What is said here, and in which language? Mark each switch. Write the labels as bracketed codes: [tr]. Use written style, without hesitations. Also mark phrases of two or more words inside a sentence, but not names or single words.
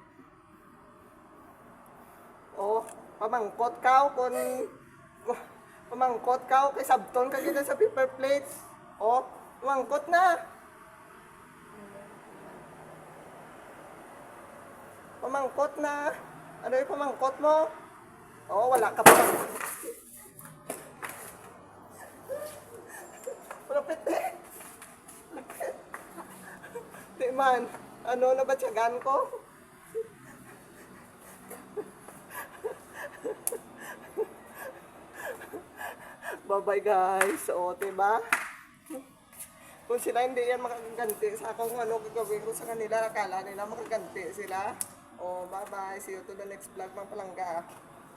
[hil] Oh, pamangkot ka, pamangkot ka, kay sabton ka gina sa paper plates. Oh, pamangkot na. Pamangkot na. Ano yung pamangkot mo? Oh, wala ka pa. [tl] Malapit eh. Di man, ano na ba tiyagan ko? [en] Bye-bye guys. O, diba? [tl] Kung sila hindi yan makaganti sa akong ano gagawin ko sa kanila, akala nila makaganti sila. O, [en] bye-bye. See you to the next vlog, [hil] mga palangga.